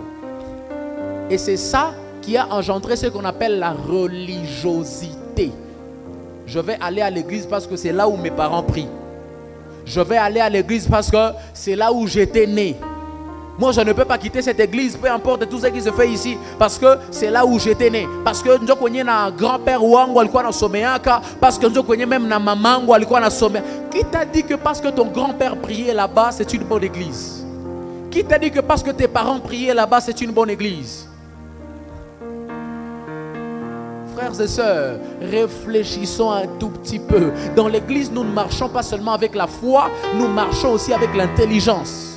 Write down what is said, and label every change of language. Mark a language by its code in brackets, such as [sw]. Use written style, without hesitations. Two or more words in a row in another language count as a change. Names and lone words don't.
[fr] Et c'est ça qui a engendré ce qu'on appelle la religiosité. Je vais aller à l'église parce que c'est là où mes parents prient. Je vais aller à l'église parce que c'est là où j'étais né. Moi, je ne peux pas quitter cette église, peu importe tout ce qui se fait ici, parce que c'est là où j'étais né. Parce que nous connaissons un grand-père [sw] wangu alikuwa na someaka, [fr] parce que nous connaissons même [sw] na mamangu alikuwa na someaka. [fr] Qui t'a dit que parce que ton grand-père priait là-bas, c'est une bonne église? Qui t'a dit que parce que tes parents priaient là-bas, c'est une bonne église? Frères et sœurs, réfléchissons un tout petit peu. Dans l'église, nous ne marchons pas seulement avec la foi, nous marchons aussi avec l'intelligence.